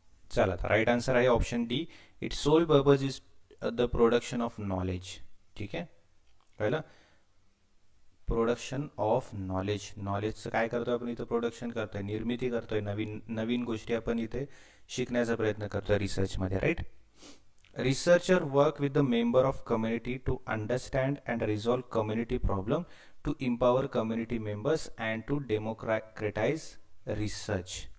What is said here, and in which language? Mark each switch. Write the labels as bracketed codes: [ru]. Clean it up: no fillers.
[mr] चला, तर right answer आहे option D. [en] Its sole purpose is the production of knowledge. [mr] ठीक आहे, कळलं? Production of knowledge. नॉलेजचं काय करतोय आपण इथं? प्रोडक्शन करतोय, निर्मिती करतोय, नवीन नवीन गोष्टी आपण इथे शिकण्याचा प्रयत्न करतोय रिसर्चमध्ये, right? [en] Researcher work with the member of community to understand and resolve community problem, to empower community members and to democratise research.